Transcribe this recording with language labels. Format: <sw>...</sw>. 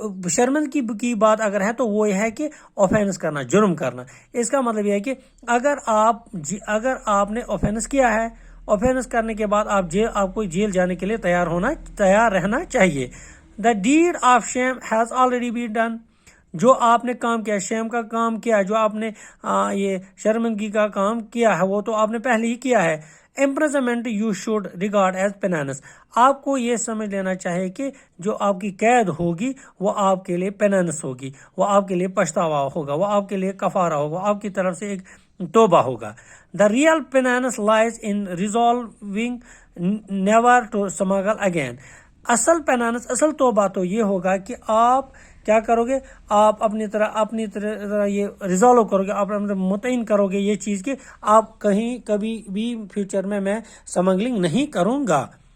<ur>شرمندگی کی بات اگر ہے تو وہ یہ ہے کہ اوفینس کرنا, جرم کرنا. اس کا مطلب یہ ہے کہ اگر آپ نے اوفینس کیا ہے, اوفینس کرنے کے بعد آپ کو جیل جانے کے لیے تیار رہنا چاہیے.</ur> <en>The deed of shame has already been done.</en> <ur>جو آپ نے کام کیا, شیم کا کام کیا, جو آپ نے یہ شرمندگی کا کام کیا ہے وہ تو آپ نے پہلے ہی کیا ہے.</ur> <en>Imprisonment you should regard as penance.</en> <ur>آپ کو یہ سمجھ لینا چاہیے کہ جو آپ کی قید ہوگی وہ آپ کے لیے پیننس ہوگی, وہ آپ کے لیے پچھتاوا ہوگا, وہ آپ کے لیے کفارہ ہوگا, آپ کی طرف سے ایک توبہ ہوگا.</ur> <en>The real penance lies in resolving never to smuggle again.</en> <ur>اصل پینانس, اصل توبہ تو یہ ہوگا کہ آپ کیا کرو گے, آپ اپنی طرح یہ ریزالو کرو گے, آپ متعین کرو گے یہ چیز کہ آپ کبھی بھی فیوچر میں سمگلنگ نہیں کروں گا.</ur>